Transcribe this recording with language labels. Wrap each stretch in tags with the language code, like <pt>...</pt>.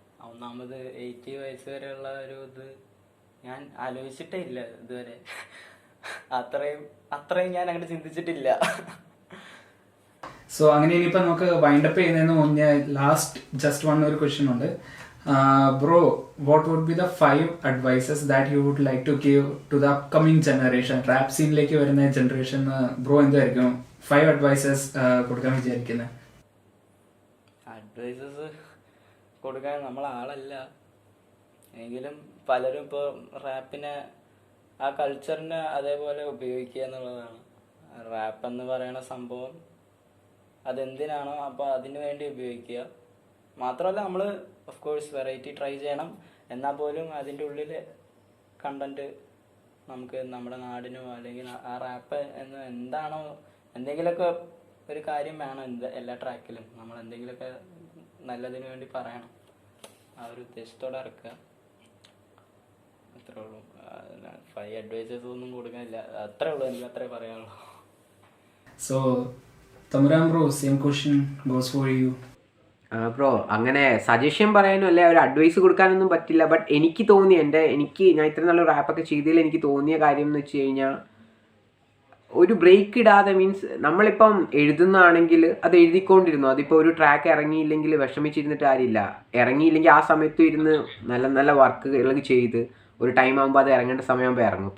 <ml>ഒന്നാമത് 80 വയസ്സ് വരെയുള്ള ഒരു ഇത് ഞാൻ ആലോചിച്ചിട്ടേ ഇല്ല ഇതുവരെ. അത്രയും ഞാൻ അങ്ങനെ ചിന്തിച്ചിട്ടില്ല. സോ അങ്ങനെ ഇനിയിപ്പോ നമുക്ക് വൈൻഡപ്പ് ചെയ്യുന്നതിന് മുന്നേ ലാസ്റ്റ് ജസ്റ്റ് ഒരു ക്വസ്റ്റ്യൻ ഉണ്ട്.</ml> <en>Bro, what would be the 5 advices that you would like to give to the upcoming generation?</en> <ml>Rap സീനിലേക്ക് വരുന്ന ജനറേഷന് ബ്രോ എന്തായിരിക്കും 5 advices കൊടുക്കാൻ വിചാരിക്കുന്നത്? അഡ്വൈസസ് കൊടുക്കാൻ നമ്മളാളല്ല. എങ്കിലും പലരും ഇപ്പോൾ റാപ്പിനെ ആ കൾച്ചറിനെ അതേപോലെ ഉപയോഗിക്കുക എന്നുള്ളതാണ്. റാപ്പ് എന്ന് പറയുന്ന സംഭവം അതെന്തിനാണോ അപ്പോൾ അതിനു വേണ്ടി ഉപയോഗിക്കുക. മാത്രമല്ല നമ്മൾ ഓഫ് കോഴ്സ് വെറൈറ്റി ട്രൈ ചെയ്യണം. എന്നാൽ പോലും അതിൻ്റെ ഉള്ളിൽ കണ്ടന്റ് നമുക്ക് നമ്മുടെ നാടിനോ അല്ലെങ്കിൽ ആ റാപ്പ് എന്ന് എന്താണോ എന്തെങ്കിലുമൊക്കെ ഒരു കാര്യം വേണം. എല്ലാ ട്രാക്കിലും നമ്മൾ എന്തെങ്കിലുമൊക്കെ നല്ലതിന് വേണ്ടി പറയണം. ആ ഒരു ഉദ്ദേശത്തോടെ ഇറക്കുക. അത്രേ ഉള്ളൂ. 5 അഡ്വൈസസ് ഒന്നും കൊടുക്കാനില്ല. അത്രേ ഉള്ളൂ, എനിക്ക് അത്രേ പറയാനുള്ളൂ.</ml> <en>So, Thamran bro, same question goes for you.</en> <ml>Bro അങ്ങനെ സജഷൻ പറയാനും അല്ലെ ഒരു അഡ്വൈസ് കൊടുക്കാനൊന്നും പറ്റില്ല. ബട്ട് എനിക്ക് തോന്നി ഞാൻ ഇത്ര നല്ല റാപ്പൊക്കെ ചെയ്തതിൽ എനിക്ക് തോന്നിയ കാര്യം എന്ന് വെച്ച് കഴിഞ്ഞാൽ ഒരു ബ്രേക്ക് ഇടാതെ, മീൻസ് നമ്മളിപ്പം എഴുതുന്നതാണെങ്കിൽ അത് എഴുതിക്കൊണ്ടിരുന്നു. അതിപ്പോൾ ഒരു ട്രാക്ക് ഇറങ്ങിയില്ലെങ്കിൽ വിഷമിച്ചിരുന്നിട്ട് കാര്യമില്ല. ഇറങ്ങിയില്ലെങ്കിൽ ആ സമയത്ത് ഇരുന്ന് നല്ല നല്ല വർക്കുകൾ ചെയ്ത് ഒരു ടൈം ആകുമ്പോൾ അത് ഇറങ്ങേണ്ട സമയമാകുമ്പോൾ ഇറങ്ങും.</ml>